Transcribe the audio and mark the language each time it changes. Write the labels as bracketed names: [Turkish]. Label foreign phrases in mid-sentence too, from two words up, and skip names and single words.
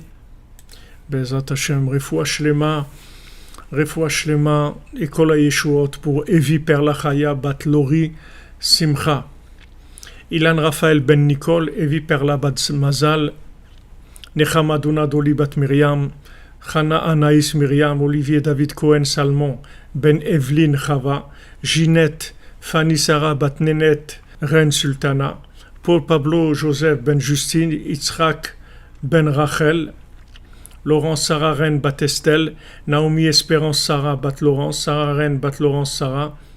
[Hebrew] בעזרת השם, רפואה שלמה, [French] et [Hebrew] כל הישועות [French] pour Evi Perla Bat Lori Simcha, Ilan Raphaël Ben Nicole, Evi Perla Bat Mazal, Nechama Duna Doli Bat Miriam, Chana Anaïs Miriam, Olivier David Cohen Salmon, Ben Evelyn Chava, Ginette, Fanny Sarah Bat Nenet, Reine Sultana, Paul Pablo Joseph Ben Justine, Yitzhak Ben Rachel, Laurence Sarah Reine Bat Estelle, Naomi Espérance Sarah Bat Laurence, Sarah Reine Bat Laurence Sarah,